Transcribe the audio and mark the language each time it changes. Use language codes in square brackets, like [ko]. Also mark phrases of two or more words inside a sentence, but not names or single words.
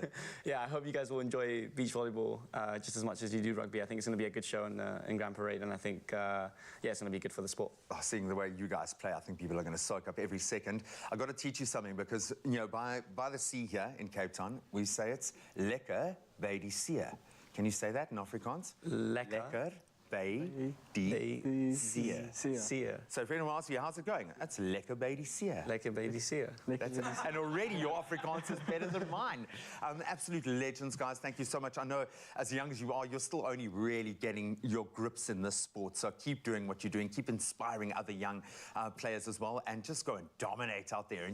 [en] Yeah, I hope you guys will enjoy beach volleyball just as much as you do rugby. I think it's going to be a good show in Grand Parade, and I think, yeah, it's going to be good for the sport. Oh, seeing the way you guys play, I think people are going to soak up every second. I've got to teach you something, because, you know, by the sea here in Cape Town, we say it's [af] lekker by die see. [en] Can you say that in Afrikaans? Lekker. [af] Lekker Baby Seer. [en] So if anyone asks you, how's it going? That's [af] lekker baby seer. Lekker baby seer. [en] And already your Afrikaans is better than mine. Absolute legends, guys. Thank you so much. I know as young as you are, you're still only really getting your grips in this sport. So keep doing what you're doing. Keep inspiring other young players as well. And just go and dominate out there.